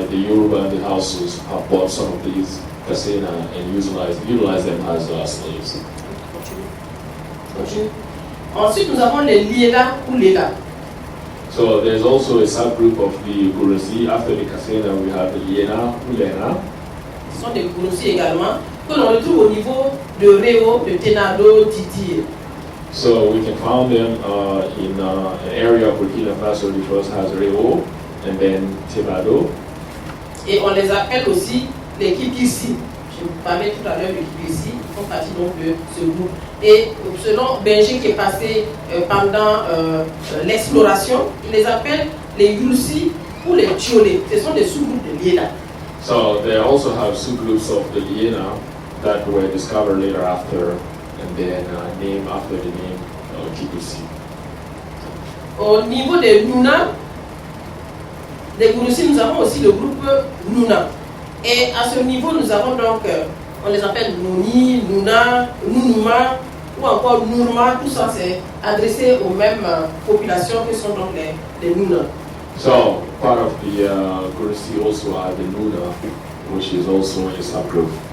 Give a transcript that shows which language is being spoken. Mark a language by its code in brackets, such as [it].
[en] The Yoruba and the Hausus have bought some of these Kasena and utilized them as slaves. [fr] Ensuite, nous avons les Liela ou Lela. [en] So there's also a subgroup of the Gurusi. After the Kasena, we have the Liena ou Lena. [fr] Ce sont des Gurusi également que l'on retrouve au niveau de Réo, de Tenado, Didi. So we can find them in an area of Burkina Faso which first has Réo and then Tebado. Et on les appelle aussi les Kikisi. Je vous parlais tout à l'heure de Kikisi, ils font partie donc de ce groupe. Et selon Benji qui est passé pendant l'exploration, il les appelle les Yulsi ou les Tiolé. Ce sont des sous-groupes de Liena. [en] So they also have subgroups of the Liena that were discovered later after and then named after the name Kikusi. [fr] Au niveau des Nuna, des Gurusi, nous avons aussi le groupe Nuna. Et à ce niveau, nous avons donc, on les appelle Nuni, Nuna, Nunuma, ou encore Nourma. Tout ça, c'est adressé aux mêmes populations que sont donc les Nuna. [en] So part of the Gurusi also are the Nuna, which is also a subgroup.